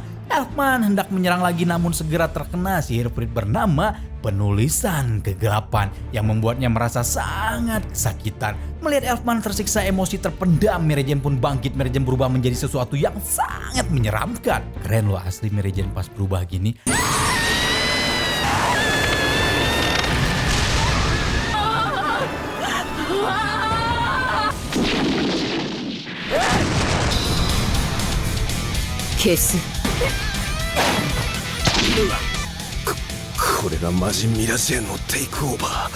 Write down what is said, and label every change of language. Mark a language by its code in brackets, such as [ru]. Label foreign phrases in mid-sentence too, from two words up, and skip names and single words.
[id] Elfman hendak menyerang lagi namun segera terkena sihir Frit bernama Penulisan Kegelapan yang membuatnya merasa sangat kesakitan. Melihat Elfman tersiksa, emosi terpendam, Mary Jane pun bangkit. Mary Jane berubah menjadi sesuatu yang sangat menyeramkan. Keren loh asli Mary Jane pas berubah gini. Kes. [ja] これがマジンミラジェンのテイクオーバー。